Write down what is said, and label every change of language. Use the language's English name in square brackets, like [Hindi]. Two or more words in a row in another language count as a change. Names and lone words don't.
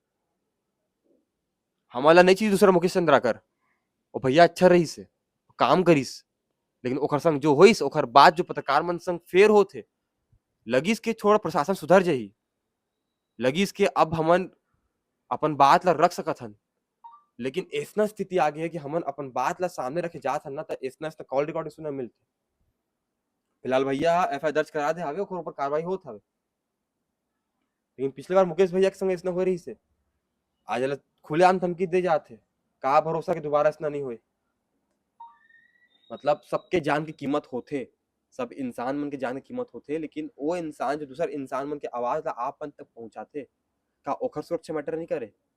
[Chhattisgarhi] हमारा नहीं चाहिए दूसरा मुकेश चंद्राकर, ओ भैया अच्छा रहीस है काम करीस, लेकिन ओखर संग जो होइस ओखर बाद जो पत्रकार मन संग फेर होथे लगिस के थोड़ा प्रशासन सुधर जाही, लगिस के अब हमन अपन बात ला रख सकत हन। लेकिन ऐसा स्थिति आ गई है कि हमन अपन बात ला सामने रखे जात हन ना तो ऐसा [English] call recording [Chhattisgarhi] सुनने मिलते। फिलहाल भैया एफआईआर दर्ज करा दे हवे ओकर ऊपर कार्रवाई होत हवे। लेकिन पिछले बार मुकेश भैया के संग ऐसा हो रही से आज ला खुलेआम धमकी दे जाते, का भरोसा कि दोबारा ऐसा नहीं होए। मतलब सबके जान की कीमत होथे, सब इंसान मन के जान की कीमत होथे, लेकिन वो इंसान जो दूसर इंसान मन के आवाज ला आप मन तक पहुंचाते का ओखर सुरक्षा मैटर नहीं करे।